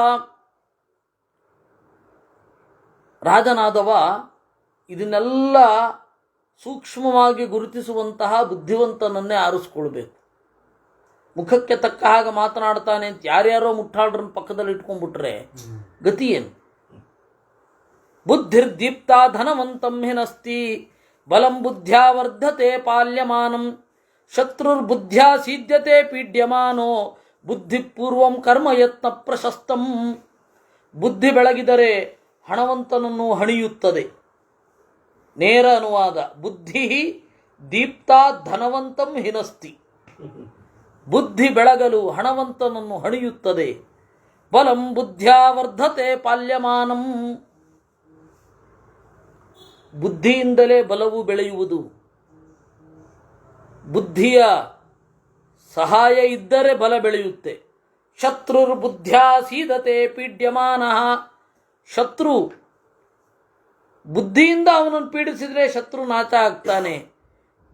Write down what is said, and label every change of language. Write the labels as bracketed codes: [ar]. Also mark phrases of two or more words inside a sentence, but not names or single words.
[kn] ರಾಜನಾದವ ಇದನ್ನೆಲ್ಲ ಸೂಕ್ಷ್ಮವಾಗಿ ಗುರುತಿಸುವಂತಹ ಬುದ್ಧಿವಂತನನ್ನೇ ಆರಿಸ್ಕೊಳ್ಬೇಕು. ಮುಖಕ್ಕೆ ತಕ್ಕ ಹಾಗೆ ಮಾತನಾಡ್ತಾನೆ ಅಂತ ಯಾರ್ಯಾರೋ ಮುಟ್ಟಾಳ್ರನ್ನ ಪಕ್ಕದಲ್ಲಿ ಇಟ್ಕೊಂಡ್ಬಿಟ್ರೆ ಗತಿ ಏನು? [sa] ಬುದ್ಧಿರ್ದೀಪ್ತ ಧನವಂತಂ ಹಿನಸ್ತಿ ಬಲಂ ಬುದ್ಧ್ಯಾ ವರ್ಧತೆ ಪಾಲ್ಯಮಾನಂ ಶತ್ರುರ್ಬುದ್ಧ್ಯಾ ಸೀದ್ಯತೆ ಪೀಡ್ಯಮಾನೋ ಬುದ್ಧಿಪೂರ್ವಂ ಕರ್ಮಯತ್ನ ಪ್ರಶಸ್ತಂ. [kn] ಬುದ್ಧಿ ಬೆಳಗಿದರೆ ಹಣವಂತನನ್ನು ಹಣಿಯುತ್ತದೆ. ನೇರ ಅನುವಾದ, [sa] ಬುದ್ಧಿ ದೀಪ್ತಾ ಧನವಂತಂ ಹಿನಸ್ತಿ. [kn] ಬುದ್ಧಿ ಬೆಳಗಲು ಹಣವಂತನನ್ನು ಹಣಿಯುತ್ತದೆ. [sa] ಬಲಂ ಬುದ್ಧ್ಯಾ ವರ್ಧತೆ ಪಾಲ್ಯಮಾನಂ. [kn] ಬುದ್ಧಿಯಿಂದಲೇ ಬಲವು ಬೆಳೆಯುವುದು. ಬುದ್ಧಿಯ ಸಹಾಯ ಇದ್ದರೆ ಬಲ ಬೆಳೆಯುತ್ತೆ. [sa] ಶತ್ರುರ್ಬುದ್ಧ್ಯಾ ಸೀದತೆ ಪೀಡ್ಯಮಾನ. [kn] ಶತ್ರು ಬುದ್ಧಿಯಿಂದ ಅವನನ್ನು ಪೀಡಿಸಿದರೆ ಶತ್ರು ನಾಶ ಆಗ್ತಾನೆ.